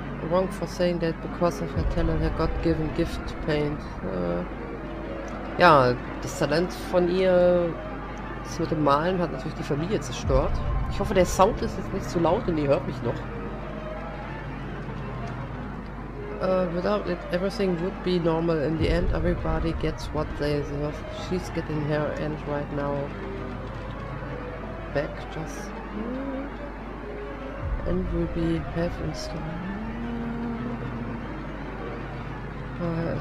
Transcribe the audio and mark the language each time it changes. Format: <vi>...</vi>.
<en>Wrong for saying that because of her talent, her God-given gift to paint.</en> <de>Ja, das Talent von ihr... Das mit dem Malen hat natürlich die Familie zerstört. Ich hoffe, der Sound ist jetzt nicht zu laut und ihr hört mich noch.</de> <en>Without it, everything would be normal. In the end, everybody gets what they deserve. She's getting her end right now. Back just... And will be have in store.</en>